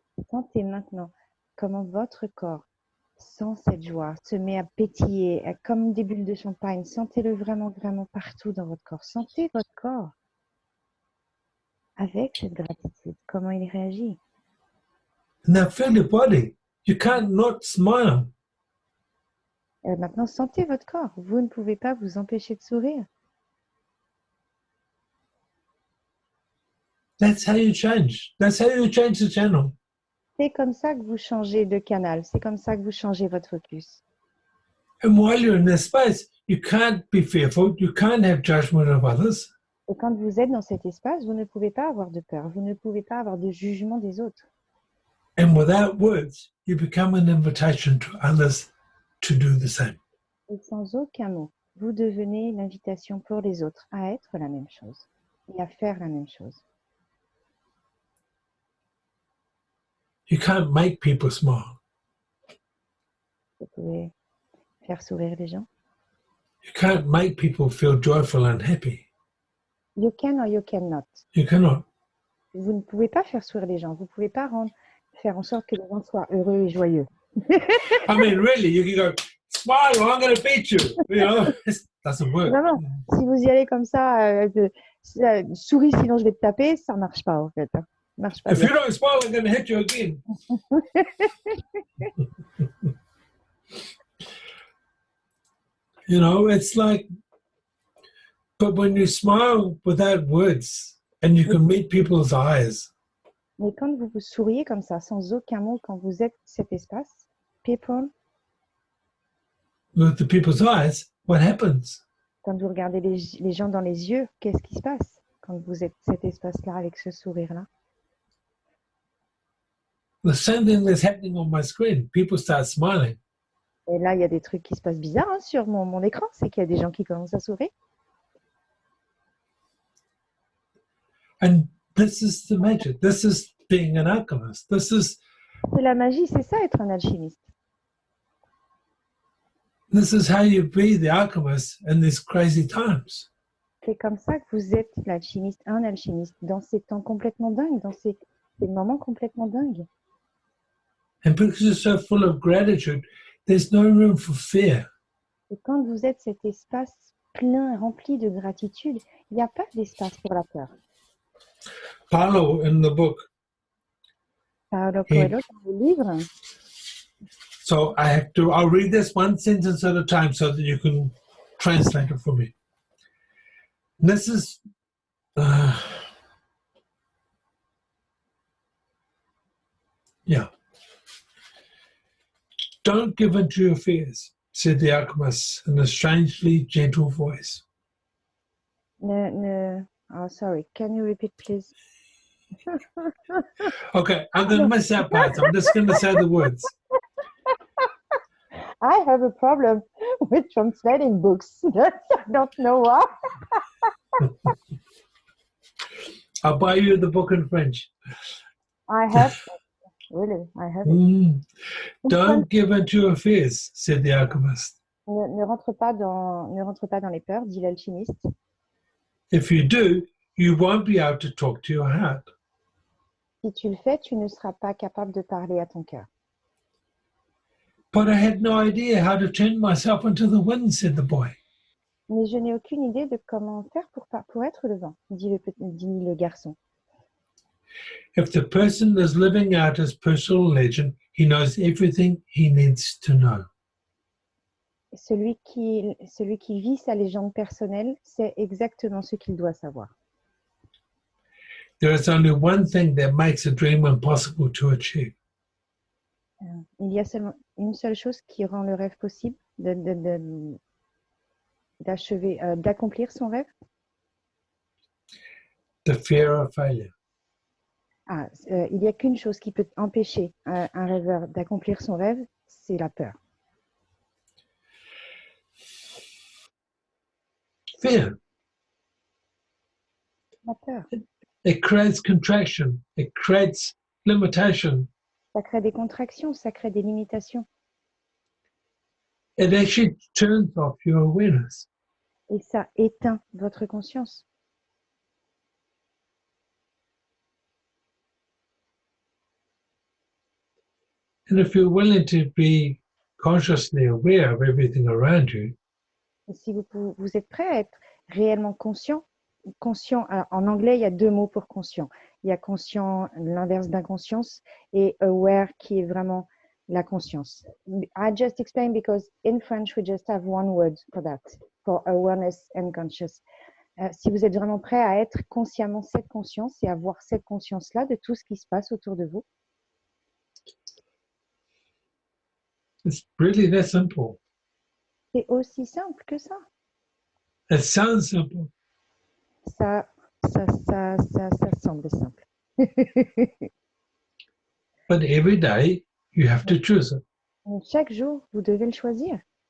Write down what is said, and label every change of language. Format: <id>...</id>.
<fr>Sentez maintenant comment votre corps sent cette joie, se met à pétiller comme des bulles de champagne. Sentez-le vraiment, vraiment partout dans votre corps. Sentez votre corps avec cette gratitude, comment il réagit.</fr> <en>Now feel your body. You can't not smile.</en> <fr>Maintenant, sentez votre corps. Vous ne pouvez pas vous empêcher de sourire.</fr> <en>That's how you change. That's how you change the channel.</en> <fr>C'est comme ça que vous changez de canal. C'est comme ça que vous changez votre focus.</fr> <en>And while you're in this space, you can't be fearful. You can't have judgment of others.</en> <fr>Et quand vous êtes dans cet espace, vous ne pouvez pas avoir de peur. Vous ne pouvez pas avoir de jugement des autres.</fr> <en>And without words, you become an invitation to others to do the same.</en> <fr>Et sans aucun mot, vous devenez l'invitation pour les autres à être la même chose et à faire la même chose.</fr> <en>You can't make people smile.</en> <fr>Vous pouvez faire sourire les gens.</fr> <en>You can't make people feel joyful and happy. You can or you cannot. You cannot.</en> <fr>Vous ne pouvez pas faire sourire les gens. Vous ne pouvez pas faire en sorte que les gens soient heureux et joyeux.</fr> <en>I mean, really, you can go, smile or I'm going to beat you. You know, it doesn't work.</en> <fr>Vraiment, si vous y allez comme ça, souris sinon je vais te taper, ça ne marche pas en fait. Ça marche pas</fr> <en>If</en> <fr>bien.</fr> <en>you don't smile, I'm going to hit you again. You know, it's like, but when you smile without words and you can meet people's eyes,</en> <fr>Mais quand vous vous souriez comme ça, sans aucun mot, quand vous êtes cet espace,</fr> <en>people, with the people's eyes, what happens?</en> <fr>quand vous regardez les gens dans les yeux, qu'est-ce qui se passe quand vous êtes cet espace-là avec ce sourire-là?</fr> <en>The same thing that's happening on my screen. People start smiling.</en> <fr>Et là, il y a des trucs qui se passent bizarres hein, sur mon écran, c'est qu'il y a des gens qui commencent à sourire.</fr> <en>And this is the magic. This is being an alchemist. This is</en> <fr>C'est la magie, c'est ça être un alchimiste.</fr> <en>how you be the alchemist in these crazy times.</en> <fr>C'est comme ça que vous êtes l'alchimiste, un alchimiste, dans ces temps complètement dingues, dans ces moments complètement dingues.</fr> <en>And because you're so full of gratitude, there's no room for fear.</en> <fr>Et quand vous êtes cet espace plein, rempli de gratitude, il n'y a pas d'espace pour la peur.</fr> <en>Paulo in the book.</en> <fr>Paolo Coelho, dans le livre,</fr> <en>So I'll read this one sentence at a time so that you can translate it for me. This is, yeah. Don't give in to your fears, said the alchemist in a strangely gentle voice. oh, sorry, can you repeat, please? Okay, I'm going to miss that part. I'm just going to say the words. I have a problem with translating books. I don't know why. I'll buy you the book in French. I have, really, I have it. Don't give in to your fears, said the alchemist.</en> <fr>Ne rentre pas dans les peurs, dit l'alchimiste.</fr> <en>If you do, you won't be able to talk to your heart.</en> <fr>Si tu le fais, tu ne seras pas capable de parler à ton cœur.</fr> <en>But I had no idea how to turn myself into the wind, said the boy.</en> <fr>Mais je n'ai aucune idée de comment faire pour être le vent, dit le garçon.</fr> <en>If the person is living out his personal legend, he knows everything he needs to know.</en> <fr>Celui qui vit sa légende personnelle sait exactement ce qu'il doit savoir.</fr> <en>There is only one thing that makes a dream impossible to achieve.</en> <fr>Il y a seulement une seule chose qui rend le rêve possible, d'accomplir son rêve.</fr> <en>The fear of failure.</en> <fr>Il n'y a qu'une chose qui peut empêcher un rêveur d'accomplir son rêve, c'est la peur.</fr> <en>Fear.</en> <fr>La peur.</fr> <en>It creates contraction. It creates limitation.</en> <fr>Ça crée des contractions, ça crée des limitations.</fr> <en>It actually turns off your awareness.</en> <fr>Et ça éteint votre conscience.</fr> <en>And if you're willing to be consciously aware of everything around you,</en> <fr>Et si vous êtes prêt à être réellement conscient, en anglais, il y a deux mots pour conscient. Il y a conscient, l'inverse d'inconscience, et aware qui est vraiment la conscience.</fr> <en>I just explained because in French, we just have one word for that, for awareness and conscious.</en> <fr>Si vous êtes vraiment prêt à être consciemment cette conscience et à avoir cette conscience-là de tout ce qui se passe autour de vous,</fr> <en>it's really that simple.</en> <fr>c'est aussi simple que ça.</fr> <en>It sounds simple,</en> <fr>Ça semble simple.</fr> <en>but every day you have to choose it.</en> <fr>Mais chaque jour, vous devez le choisir.</fr>